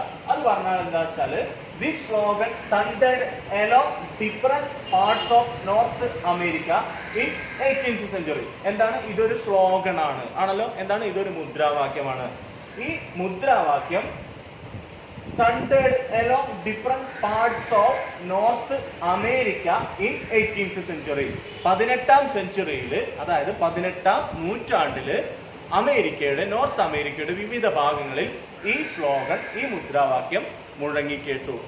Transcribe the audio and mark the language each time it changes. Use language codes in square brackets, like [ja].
[ml] അത് പറഞ്ഞാൽ എന്താ വെച്ചാല് [en] This slogan thundered along different parts of north America in 18th century. [ml] എന്താണ്? ഇതൊരു സ്ലോഗൻ ആണല്ലോ. എന്താണ്? ഇതൊരു മുദ്രാവാക്യമാണ്. ഈ മുദ്രാവാക്യം [en] thundered along different parts of North America in 18th century. [ml] 18ാം സെഞ്ചുറിയിൽ, അതായത് 18ാം നൂറ്റാണ്ടിൽ നോർത്ത് അമേരിക്കയുടെ വിവിധ ഭാഗങ്ങളിൽ ഈ സ്ലോഗൻ, ഈ മുദ്രാവാക്യം മുഴങ്ങിക്കേട്ടു.